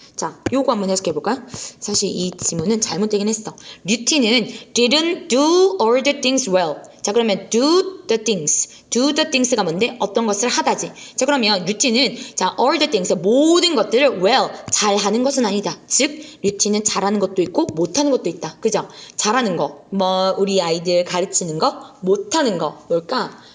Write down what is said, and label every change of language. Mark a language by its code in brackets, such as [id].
[ko] 자, 요거 한번 해석해볼까요? 사실 이 지문은 잘못되긴 했어. [en] 류티는 didn't do all the things well. [ko] 자, 그러면 [en] do the things [ko] 가 뭔데? 어떤 것을 하다지. 자, 그러면 류티는 자, [en] all the things, [ko] 모든 것들을 well, 잘하는 것은 아니다. 즉, 류티는 잘하는 것도 있고 못하는 것도 있다. 그죠? 잘하는 거, 뭐 우리 아이들 가르치는 거, 못하는 거, 뭘까?